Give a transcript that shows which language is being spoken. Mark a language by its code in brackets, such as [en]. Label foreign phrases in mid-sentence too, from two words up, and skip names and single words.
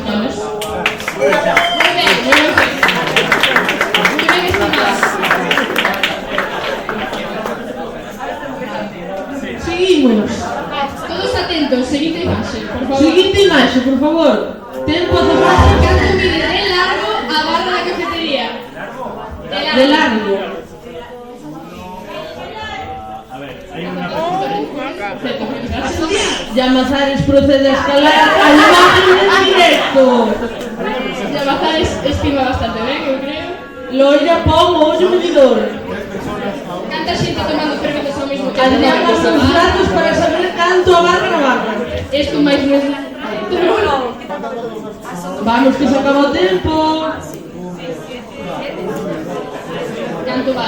[gl] Moi ben, moi ben. Moi ben estimados. seguimos. Todos atentos, seguinte imaxe, por favor. Seguinte imaxe, por favor. Tempo azafata. Canto mide de largo a barra da cafetería. De largo. [es] A ver, hay una Llamazares procede a escalar a imagen en directo. [gl] Llamazares estima bastante ben, eu creo. Loira, pon o ollo medidor. Canta xente tomando cervezas ao mesmo tempo. Adiamas os datos para saber canto abarca na barra. Isto máis non é... Vamos, que se acaba o tempo. Canto vai?